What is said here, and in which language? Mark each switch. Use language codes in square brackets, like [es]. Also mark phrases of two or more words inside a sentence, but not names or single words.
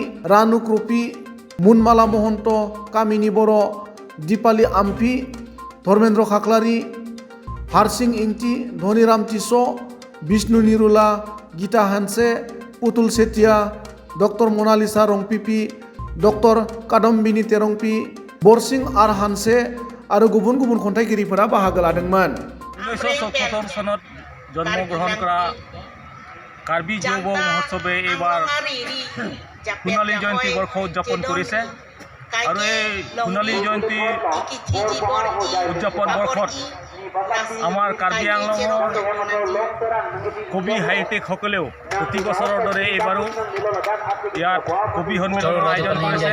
[brx] रानु क्रपि, मुनमाला महन्त, कामिनी बर', दिपाली आमफि, धर्मेन्द्र खाख्लारि, हारसिं इंति, धनीराम टिस, विष्णु निरुला, गीता हानसे, पुतुल सेटिया, डक्टर मनालिसा रंपिपि, डक्टर कादम्बिनी तेरंपि, बरसिं आर हानसे आरो गुबुन खन्थाइगिरिफोरा बाहागो लादोंमोन। [as] 1977 सনত জন্মগ্ৰহণ কৰা কাৰ্বি যুৱ মহোৎসৱে এইবাৰ সোণালী জয়ন্তী বৰ্ষ উদযাপন কৰিছে আৰু এই সোণালী জয়ন্তী উদযাপন বৰ্ষত আমাৰ কাৰ্বি আংলঙৰ কবি সাহিত্যিকসকলেও প্ৰতি বছৰৰ দৰে এইবাৰো ইয়াত কবি সন্মিলনৰ আয়োজন কৰিছে।